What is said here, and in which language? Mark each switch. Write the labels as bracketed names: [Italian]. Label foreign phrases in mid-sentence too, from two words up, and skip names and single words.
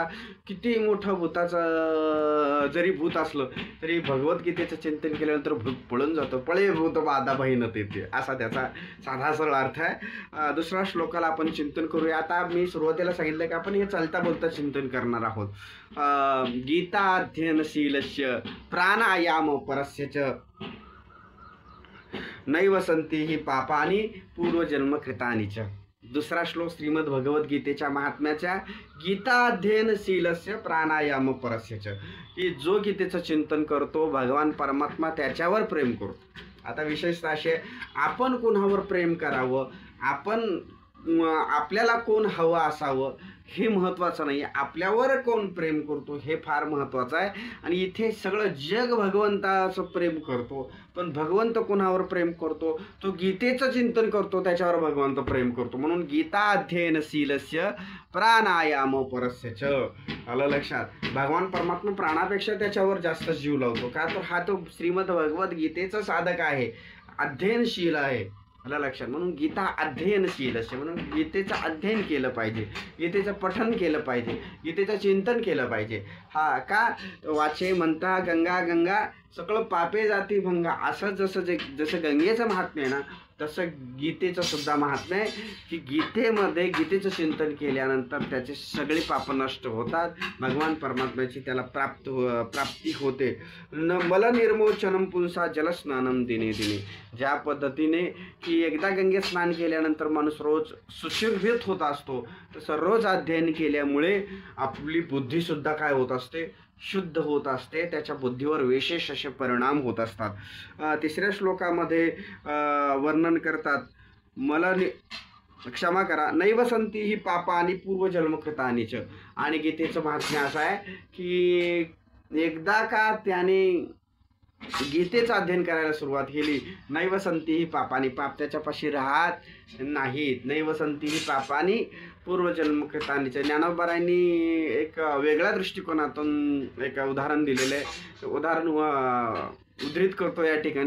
[Marathi] किती मोठं भूताचं जरी भूत असलं तरी भगवद्गीतेचं चिंतन केल्यानंतर भूत पळून जातं, पळे भूत बाधा बहीण तेथे, असा त्याचा साधा सरळ अर्थ आहे. दुसऱ्या श्लोकाला आपण चिंतन करूया. आता मी सुरुवातीला सांगितलं की आपण हे चालता बोलता चिंतन करणार आहोत. [Sanskrit] गीताध्ययनशीलस्य प्राणायाम परस्य नैव संती ही पापानी पूर्वजन्म कृतानी च. [Marathi] दुसरा श्लोक श्रीमद भगवद्गीतेच्या महात्म्याच्या, [Sanskrit] गीताध्ययनशीलस्य प्राणायाम परस्य च, [Marathi] की जो गीतेचं चिंतन करतो भगवान परमात्मा त्याच्यावर प्रेम करतो. आता विशेषतः असे, आपण कोणावर प्रेम करावं, आपल्याला कोण हवं असावं हे महत्त्वाचं नाही, आपल्यावर कोण प्रेम करतो हे फार महत्त्वाचं आहे. आणि इथे सगळं जग भगवंताचं प्रेम करतो, पण भगवंत कोणावर प्रेम करतो, तो गीतेचं चिंतन करतो त्याच्यावर भगवंत प्रेम करतो. [Sanskrit] म्हणून गीता अध्ययनशीलस्य प्राणायाम परस्य च. [Marathi] आलं लक्षात. भगवान परमात्मा प्राणापेक्षा त्याच्यावर जास्त जीव लावतो का, तर हा तो श्रीमद भगवद्गीतेचा साधक आहे, अध्ययनशील आहे. आलं लक्षात. म्हणून गीता अध्ययनशील असे, म्हणून गीतेचं अध्ययन केलं पाहिजे, गीतेचं पठन केलं पाहिजे, गीतेचं चिंतन केलं पाहिजे. हा का, वाचे म्हणता गंगा गंगा सगळं पापे जाती भंगा, असं जसं गंगेचं महात्म्य आहे ना, तसं गीतेचं सुद्धा महात्म्य आहे की गीतेमध्ये गीतेचं चिंतन केल्यानंतर त्याचे सगळे पाप नष्ट होतात, भगवान परमात्म्याची त्याला प्राप्ती होते. [Sanskrit] मला निर्मोचनम पुंसा जलस्नानम दिने दिने. [Marathi] ज्या पद्धतीने की एकदा गंगेत स्नान केल्यानंतर माणूस रोज सुशोभित होत असतो, तसं रोज अध्ययन केल्यामुळे आपली बुद्धीसुद्धा काय होत असते, शुद्ध होत असते, त्याच्या बुद्धीवर विशेष असे परिणाम होत असतात. तिसऱ्या श्लोकामध्ये वर्णन करतात, मला क्षमा करा, [Sanskrit] नैव संती ही पापानी पूर्वजन्मकृतानी च. [Marathi] आणि गीतेचं महात्म्य असं आहे की एकदा का त्याने गीतेचं अध्ययन करायला सुरुवात केली, [Sanskrit] नैव संती ही पापानी, [Marathi] पाप त्याच्यापाशी राहत नाहीत. [Sanskrit] नैव संती ही पापानी पूर्वजन्मकृतानीचे. [Marathi] ज्ञानोबारायांनी एक वेगळ्या दृष्टिकोनातून एक उदाहरण दिलेलं आहे, उदाहरण उद्धृत करतो या ठिकाणी.